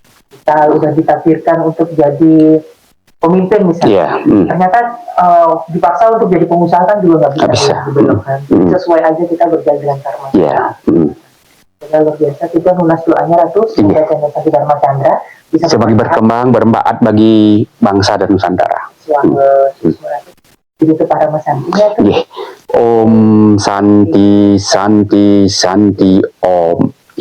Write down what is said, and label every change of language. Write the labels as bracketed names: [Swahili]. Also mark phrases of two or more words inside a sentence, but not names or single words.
[Indonesian] Kita udah ditakdirkan untuk jadi pemimpin misalnya, ternyata dipaksa untuk jadi pengusaha kan juga nggak bisa dibelokkan. Sesuai aja kita berjalan dengan karma. Luar biasa. Itu lunas doanya Ratu. Semoga channel Santi Dharma Chandra bisa semakin berkembang, bermanfaat bagi bangsa dan Nusantara. Jadi itu para Mas Santi ya. [Sanskrit] Om Santi Santi Santi Om.